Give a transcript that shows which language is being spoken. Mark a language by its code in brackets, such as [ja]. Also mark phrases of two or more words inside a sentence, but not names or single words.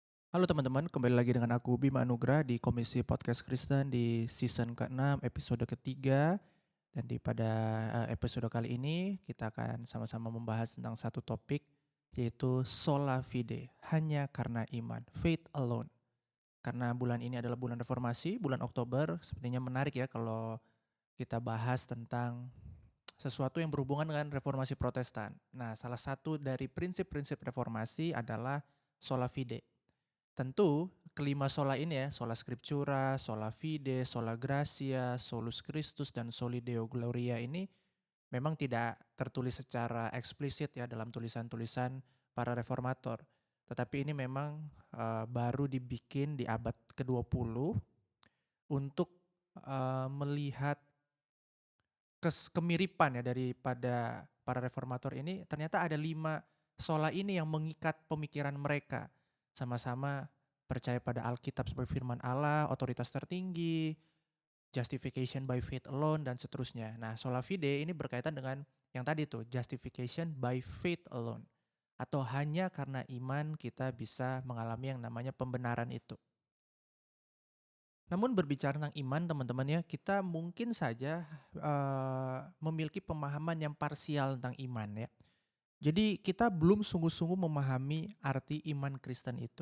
[id] Halo teman-teman, kembali lagi dengan aku Bima Anugrah di Komisi Podcast Kristen di season ke-6 episode ketiga. Dan pada episode kali ini kita akan sama-sama membahas tentang satu topik yaitu [la] sola fide, [id] hanya karena iman, [en] faith alone. [id] Karena bulan ini adalah bulan reformasi, bulan Oktober, sepertinya menarik ya kalau kita bahas tentang sesuatu yang berhubungan dengan reformasi Protestan. Nah, salah satu dari prinsip-prinsip reformasi adalah [la] sola fide. [id] Tentu kelima sola ini ya, [la] sola scriptura, sola fide, sola gratia, solus Christus, dan soli Deo Gloria [id] ini memang tidak tertulis secara eksplisit ya dalam tulisan-tulisan para reformator. Tetapi ini memang baru dibikin di abad ke-20 untuk melihat kemiripan ya daripada para reformator ini. Ternyata ada 5 sola ini yang mengikat pemikiran mereka. Sama-sama percaya pada Alkitab sebagai firman Allah, otoritas tertinggi, [en] justification by faith alone, [id] dan seterusnya. Nah, [la] sola fide [id] ini berkaitan dengan yang tadi tuh, [en] justification by faith alone. [id] Atau hanya karena iman kita bisa mengalami yang namanya pembenaran itu. Namun berbicara tentang iman teman-teman ya, kita mungkin saja memiliki pemahaman yang parsial tentang iman ya. Jadi kita belum sungguh-sungguh memahami arti iman Kristen itu.